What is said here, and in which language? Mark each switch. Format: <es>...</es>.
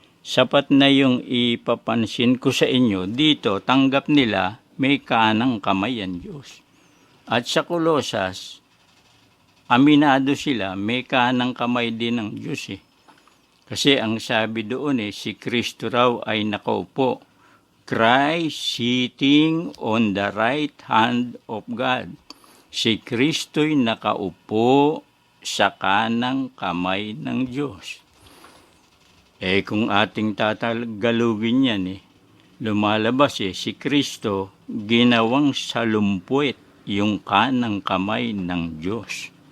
<tl>Sapat na yung ipapansin ko sa inyo, dito tanggap nila may kanang kamay ang Diyos. At sa Colosas, aminado sila, may kanang kamay din ng Diyos eh. Kasi ang sabi doon si Kristo raw ay nakaupo.</tl> <en>Christ sitting on the right hand of God.</en> <tl>Si Kristo'y nakaupo sa kanang kamay ng Diyos. Kung ating tatagalugin yan lumalabas si Kristo ginawang salumpuit yung kanang kamay ng Diyos.</tl>